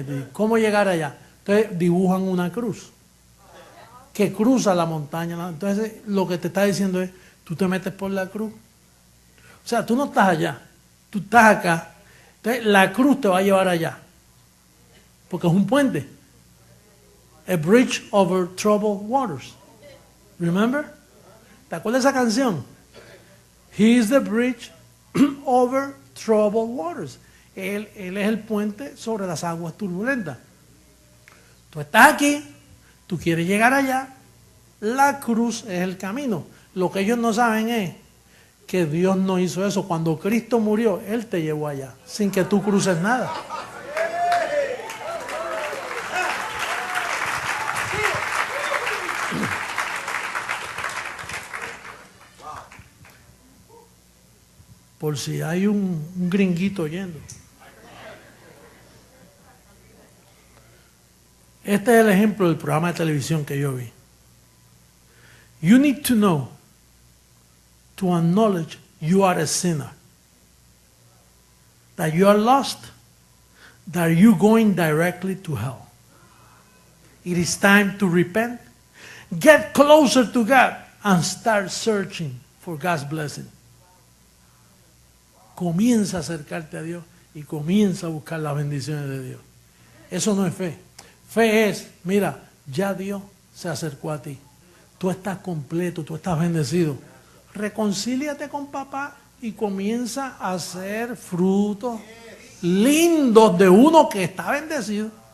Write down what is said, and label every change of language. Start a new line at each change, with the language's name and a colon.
Spanish: Y te dicen, ¿cómo llegar allá? Entonces dibujan una cruz que cruza la montaña. Entonces lo que te está diciendo es, tú te metes por la cruz. O sea, tú no estás allá, tú estás acá. Entonces la cruz te va a llevar allá. Porque es un puente.
English: A bridge over troubled waters. Remember?
Spanish: ¿Te acuerdas de esa canción?
English: He is the bridge over troubled waters.
Spanish: Él es el puente sobre las aguas turbulentas. Tú estás aquí, tú quieres llegar allá, la cruz es el camino. Lo que ellos no saben es que Dios no hizo eso. Cuando Cristo murió, Él te llevó allá, sin que tú cruces nada. Por si hay un gringuito oyendo. Este es el ejemplo del programa de televisión que yo vi.
English: You need to know, to acknowledge you are a sinner. That you are lost. That you're going directly to hell. It is time to repent. Get closer to God and start searching for God's blessing.
Spanish: Comienza a acercarte a Dios y comienza a buscar las bendiciones de Dios. Eso no es fe. Fe es, mira, ya Dios se acercó a ti. Tú estás completo, tú estás bendecido. Reconcíliate con papá y comienza a hacer frutos lindos de uno que está bendecido.